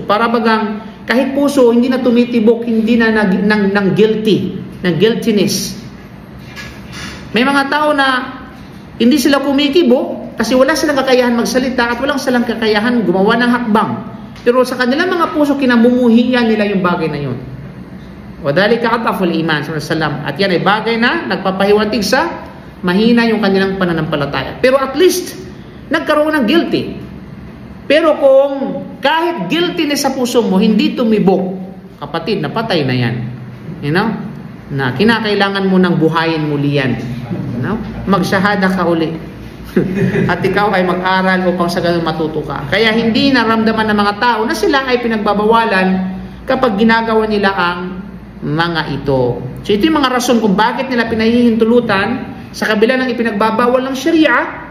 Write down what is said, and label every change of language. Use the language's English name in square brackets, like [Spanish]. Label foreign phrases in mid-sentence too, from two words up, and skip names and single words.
[Filipino] Para bagang kahit puso hindi na tumitibok, hindi na ng guilty, ng guiltiness. May mga tao na hindi sila kumikibo kasi wala silang kakayahan magsalita at walang silang kakayahan gumawa ng hakbang. Pero sa kanilang mga puso, kinamumuhian nila yung bagay na yun. [Arabic] وذلك أضعف الإيمان صلى الله. [Filipino] At yan ay bagay na nagpapahiwatig sa mahina yung kanilang pananampalataya. Pero [English] at least, [Filipino] nagkaroon ng guilty. Pero kung kahit guiltiness sa puso mo, hindi tumibok, kapatid, napatay na yan. [English] You know? [Filipino] Na kinakailangan mo nang buhayin muli yan. [English] You know? [Filipino] Magsahada ka uli. At ikaw ay mag-aral upang sa ganun matuto ka. Kaya hindi naramdaman ng mga tao na sila ay pinagbabawalan kapag ginagawa nila ang mga ito. So ito yung mga rason kung bakit nila pinahihintulutan sa kabila ng ipinagbabawal ng Sharia.